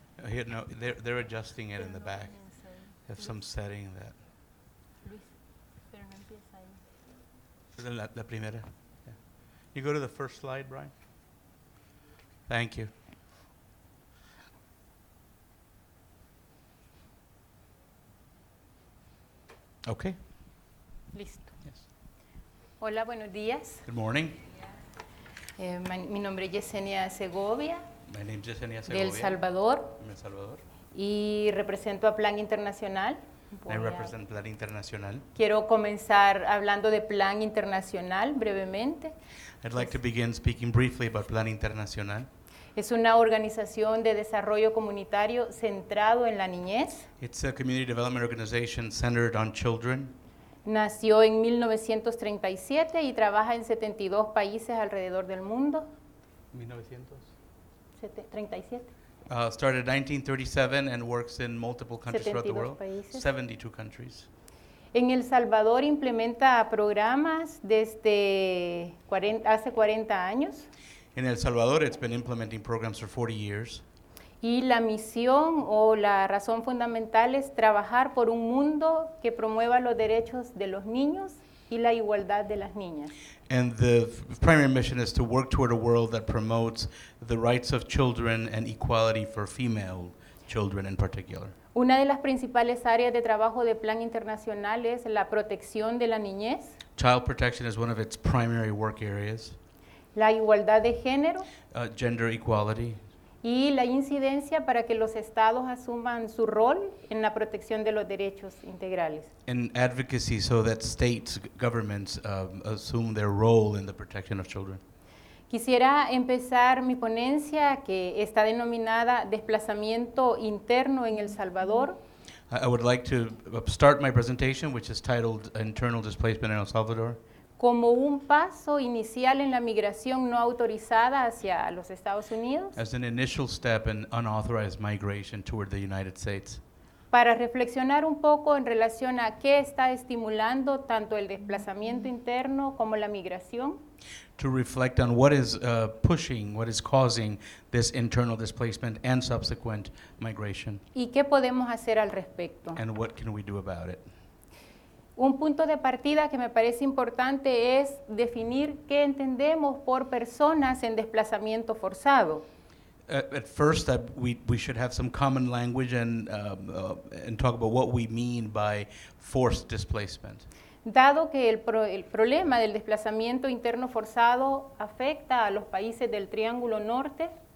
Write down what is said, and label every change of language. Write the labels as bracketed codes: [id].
[en] Here, no, they're adjusting it in the back. They have some setting that. [es] Luis, pero no empieza ahí. La primera. Yeah. [en] You go to the first slide, Brian. Thank you. Okay. [es] Listo. [en] Yes. [es] Hola, buenos días. [en] Good morning. [es] Mi nombre es Yesenia Segovia, [en] My name is Yesenia [es] de El [en] Segovia. [es] Salvador, [en] I'm El Salvador. [es] y represento a Plan Internacional. [en] I represent Plan Internacional. [es] Quiero comenzar hablando de Plan Internacional brevemente. [en] I'd like to begin speaking briefly about Plan Internacional. [es] Es una organización de desarrollo comunitario centrado en la niñez. [en] It's a community development organization centered on children. [es] Nació en 1937 y trabaja en 72 países alrededor del mundo. [en] 1900. 37. Started in 1937 and works in multiple countries throughout the [es] 72 [en] world. [es] países. [en] 72 countries. [es] En El Salvador implementa programas desde hace 40 años. [en] In El Salvador, it's been implementing programs for 40 years. [es] Y la misión o la razón fundamental es trabajar por un mundo que promueva los derechos de los niños y la igualdad de las niñas. [en] And the primary mission is to work toward a world that promotes the rights of children and equality for female children in particular. [es] Una de las principales áreas de trabajo de Plan Internacional es la protección de la niñez, [en] Child protection is one of its primary work areas. [es] la igualdad de género [en] Gender equality, [es] y la incidencia para que los estados asuman su rol en la protección de los derechos integrales. [en] and advocacy so that states, governments assume their role in the protection of children. [es] Quisiera empezar mi ponencia, que está denominada Desplazamiento Interno en El Salvador, [en] I would like to start my presentation, which is titled Internal Displacement in El Salvador, [es] como un paso inicial en la migración no autorizada hacia los Estados Unidos, [en] as an initial step in unauthorized migration toward the United States, [es] para reflexionar un poco en relación a qué está estimulando tanto el desplazamiento interno como la migración, [en] to reflect on what is pushing, what is causing this internal displacement and subsequent migration, [es] y qué podemos hacer al respecto. [en] and what can we do about it. [es] Un punto de partida que me parece importante es definir qué entendemos por personas en desplazamiento forzado. [en] At first, we should have some common language and talk about what we mean by forced displacement. [es] Dado que el problema del desplazamiento interno forzado afecta a los países del Triángulo Norte.